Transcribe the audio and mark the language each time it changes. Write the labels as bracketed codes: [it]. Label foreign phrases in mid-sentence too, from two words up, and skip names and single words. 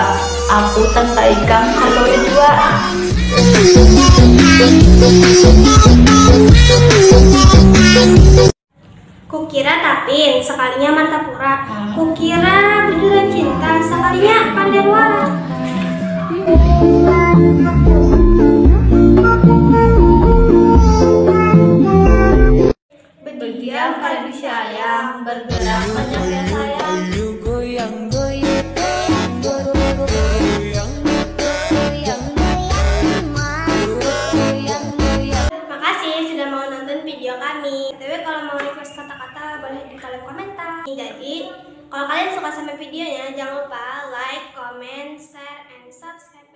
[bjn] Aku tanpa ikan kalau dua. Kukira Tapin, sekalinya Martapura. Kukira Bujuran Cinta, sekalinya Pandanuara. Berdiam pada disayang, bergerak banyak yang sayang. [id] Makasih sudah mau nonton video kami. Tapi kalau mau request kata-kata boleh di kolom komentar. Jadi kalau kalian suka sama videonya jangan lupa [en] like, comment, share, and subscribe.